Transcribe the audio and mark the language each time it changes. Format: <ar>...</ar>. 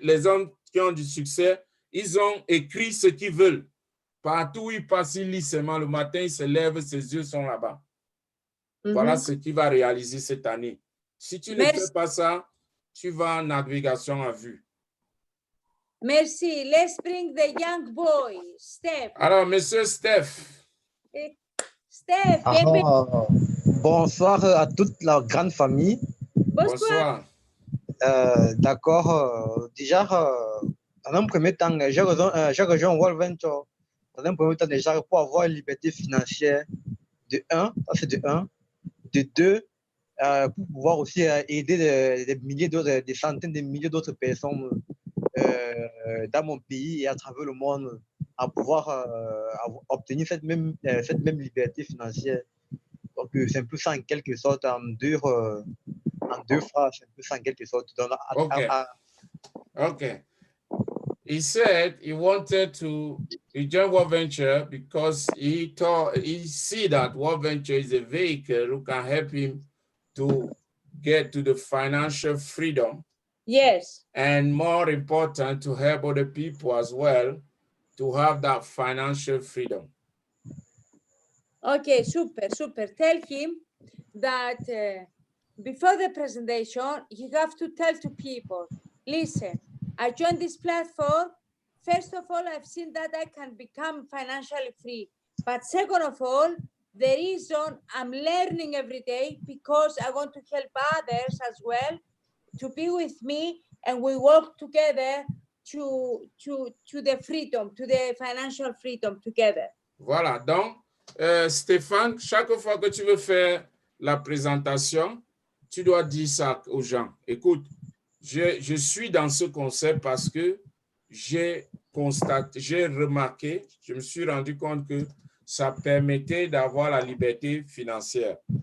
<fr>Les hommes qui ont du succès, ils ont écrit ce qu'ils veulent. Partout où ils passent, ils lisent seulement. Le matin, ils se lèvent, ses yeux sont là-bas. Voilà ce qu'il va réaliser cette année. Si tu ne fais pas ça, tu vas en navigation à vue. Merci.</fr> <en>Let's bring the young boy, Steph.</en> <fr>Alors, monsieur Steph.</fr> <es>Steph, bienvenido.</es> <fr>Bonsoir à toute la grande famille. Bonsoir. D'accord. Déjà, dans un premier temps, j'ai rejoint World Venture. Dans un premier temps, déjà, pour avoir une liberté financière de 1, ça c'est de 1. De 2, pour pouvoir aussi aider des milliers d'autres, des centaines de milliers d'autres personnes dans mon pays et à travers le monde à pouvoir obtenir cette même liberté financière. Donc, c'est un peu ça en quelque sorte, en deux phrases, c'est un peu ça en quelque sorte.</fr> <en>Okay. He said he wanted to join World Venture because he see that World Venture is a vehicle who can help him to get to the financial freedom. Yes. And more important, to help other people as well to have that financial freedom. Okay, super. Tell him that before the presentation, you have to tell to people, listen, I joined this platform. First of all, I've seen that I can become financially free. But second of all, the reason I'm learning every day because I want to help others as well to be with me, and we work together to the freedom, to the financial freedom together.</en> <fr>Voilà, donc Stéphane, chaque fois que tu veux faire la présentation, tu dois dire ça aux gens. Écoute, je suis dans ce concept parce que j'ai remarqué, je me suis rendu compte que ça permettait d'avoir la liberté financière.</fr>